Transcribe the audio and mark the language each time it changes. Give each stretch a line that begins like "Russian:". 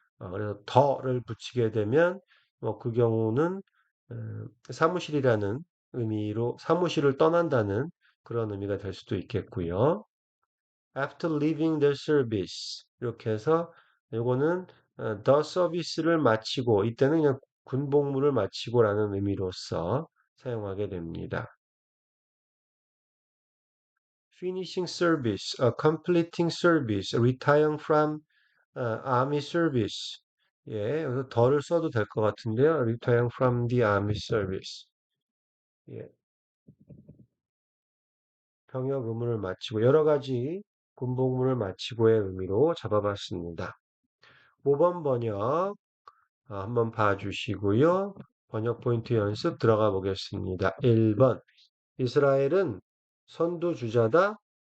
Korean: 그래서 더를 붙이게 되면 뭐 그 경우는 사무실이라는 의미로 사무실을 떠난다는 그런 의미가 될 수도 있겠고요.
English: After leaving the service
Korean: 이렇게 해서 요거는 the service를 마치고 이때는 그냥 군복무를 마치고라는 의미로서 사용하게 됩니다.
English: finishing service, completing service, retiring from army service.
Korean: 예, 여기서 더를 써도 될 것 같은데요.
English: retiring from the army service.
Korean: 예, 병역 의무를 마치고 여러 가지 군복무를 마치고의 의미로 잡아봤습니다. 5번 번역 한번 봐주시고요. 번역 포인트 연습 들어가 보겠습니다. 1번 이스라엘은 선두주자다.